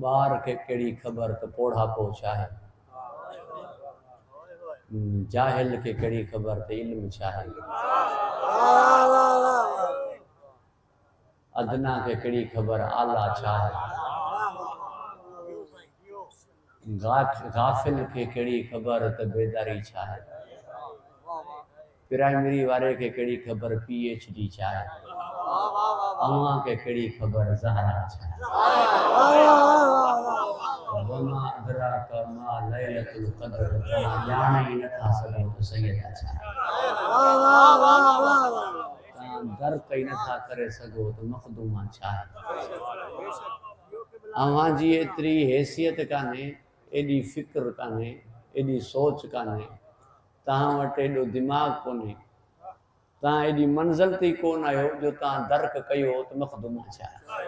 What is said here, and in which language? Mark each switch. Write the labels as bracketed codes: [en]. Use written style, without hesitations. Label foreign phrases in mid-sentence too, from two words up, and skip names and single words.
[sd] ॿार खे कहिड़ी ख़बर त पोढ़ापो छा आहे, जाहिल खे कहिड़ी ख़बर त इल्म छा आहे, अदना खे कहिड़ी ख़बर आला छा आहे, गाफिल खे कहिड़ी ख़बर त बेदारी छा आहे, प्राइमरी वारे खे कहिड़ी ख़बर PhD छा आहे, अव्हां खे कहिड़ी ख़बर ज़हरा छा आहे। [ar] وما أدراك ما ليلة القدر. [sd] तव्हां ॼाण ई नथा सघो त सैयदा छा आहे, तव्हां दर्क ई नथा करे सघो त मख़दूमा छा आहे। अव्हां जी एतिरी हैसियत कान्हे, एॾी फ़िक्र कान्हे, एॾी सोच कान्हे, तव्हां वटि एॾो दिमाग़ कोन्हे, तव्हां एॾी मंज़िल ते कोन आहियो जो तव्हां दर्क कयो त मख़दूमा छा आहे।